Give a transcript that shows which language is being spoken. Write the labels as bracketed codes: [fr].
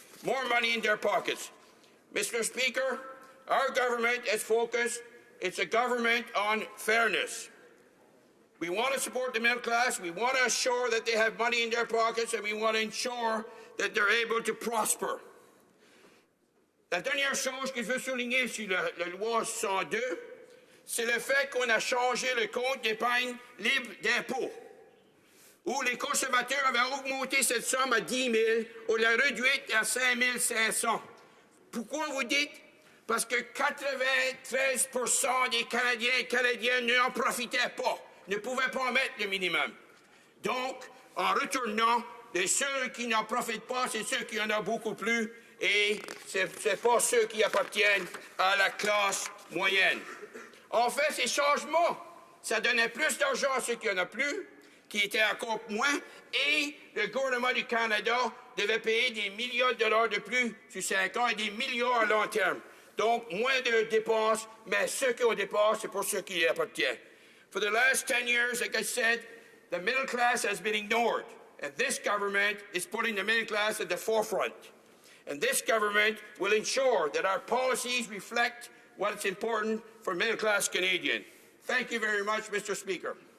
[en] More money in their pockets. Mr. Speaker, our government is focused. It's a government on fairness. We want to support the middle class. We want to assure that they have money in their pockets, and we want to ensure that they're able to prosper. [fr] La dernière chose que je veux souligner sur la loi C-2, c'est le fait qu'on a changé le compte d'épargne libre d'impôts, où les conservateurs avaient augmenté cette somme à 10 000, on l'a réduite à 5 500. Pourquoi vous dites? Parce que 93% des Canadiens et Canadiennes n'en profitaient pas, ne pouvaient pas mettre le minimum. Donc, en retournant, ceux qui n'en profitent pas, c'est ceux qui en ont beaucoup plus, et ce n'est pas ceux qui appartiennent à la classe moyenne. En fait, ces changements, ça donnait plus d'argent à ceux qui en ont plus, qui étaient encore moins, et le gouvernement du Canada devait payer des millions de dollars de plus sur 5 ans et des millions à long terme. Donc, moins de dépenses, mais ceux qui ont dépenses, c'est pour ceux qui y appartiennent. [en] For the last 10 years, like I said, the middle class has been ignored, and this government is putting the middle class at the forefront. And this government will ensure that our policies reflect what's important for middle-class Canadians. Thank you very much, Mr. Speaker.